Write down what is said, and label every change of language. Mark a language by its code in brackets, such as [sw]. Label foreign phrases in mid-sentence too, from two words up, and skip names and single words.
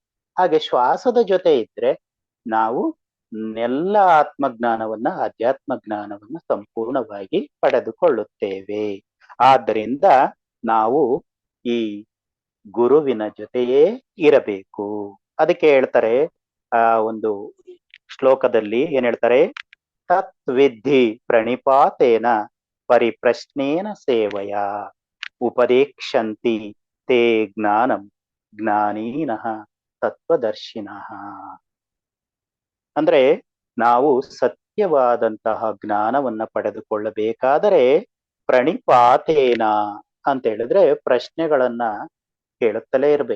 [kn] ಹಾಗೆ ಶ್ವಾಸದ ಜೊತೆ ಇದ್ರೆ ನಾವು ಎಲ್ಲ ಆತ್ಮಜ್ಞಾನವನ್ನ, ಅಧ್ಯಾತ್ಮ ಜ್ಞಾನವನ್ನ ಸಂಪೂರ್ಣವಾಗಿ ಪಡೆದುಕೊಳ್ಳುತ್ತೇವೆ. ಆದ್ದರಿಂದ ನಾವು ಈ ಗುರುವಿನ ಜೊತೆಯೇ ಇರಬೇಕು. ಅದಕ್ಕೆ ಹೇಳ್ತಾರೆ, ಆ ಒಂದು ಶ್ಲೋಕದಲ್ಲಿ ಏನ್ ಹೇಳ್ತಾರೆ, [sa] ತತ್ವಿದ್ಧಿ ಪ್ರಣಿಪಾತೇನ ಪರಿಪ್ರಶ್ನೇನ ಸೇವಯ ಉಪದೇಕ್ಷಂತಿ ತೇ ಜ್ಞಾನಂ ಜ್ಞಾನೀನಃ ತತ್ವದರ್ಶಿನಃ. [kn] ಅಂದ್ರೆ ನಾವು ಸತ್ಯವಾದಂತಹ ಜ್ಞಾನವನ್ನ ಪಡೆದುಕೊಳ್ಳಬೇಕಾದರೆ ಪ್ರಣಿಪಾತೇನ ಅಂತ ಹೇಳಿದ್ರೆ ಪ್ರಶ್ನೆಗಳನ್ನ ಕೇಳುತ್ತಲೇ ಇರ್ಬೇಕು.